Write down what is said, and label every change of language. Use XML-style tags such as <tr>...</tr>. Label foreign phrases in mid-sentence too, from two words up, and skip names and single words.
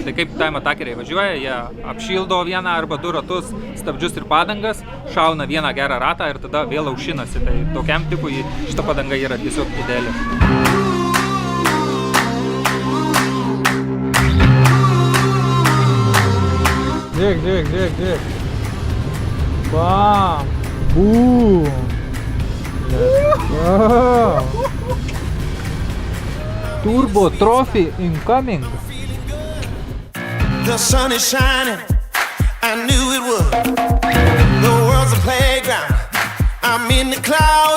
<lt>Tai kaip time attackeriai važiuoja, jie apšildo vieną arba 2 ratus stabdžius ir padangas, šauna vieną gerą ratą ir tada vėl aušinasi. Tai tokiam tipui šita padanga yra tiesiog ideali. Žiūrėk. Bam! Boom! Wow.</lt> <en>Turbo Trophy incoming. The sun is shining, I knew it would. The world's a playground, I'm in the clouds.</en>